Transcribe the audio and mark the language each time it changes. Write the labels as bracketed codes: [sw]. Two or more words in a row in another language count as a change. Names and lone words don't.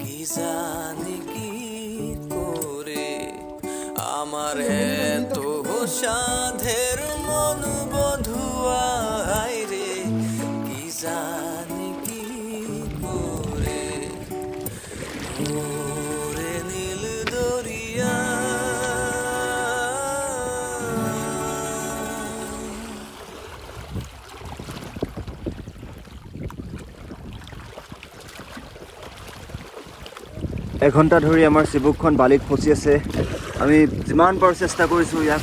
[bn] জানি কি করে আমার এত সাধের মন বধুয়াই রে কি জানি কি করে ওরে নীল দরিয়া [as] এঘণ্টা ধৰি আমাৰ চিবুকখন বালিত ফচি আছে আমি যিমান পাৰোঁ চেষ্টা কৰিছোঁ ইয়াক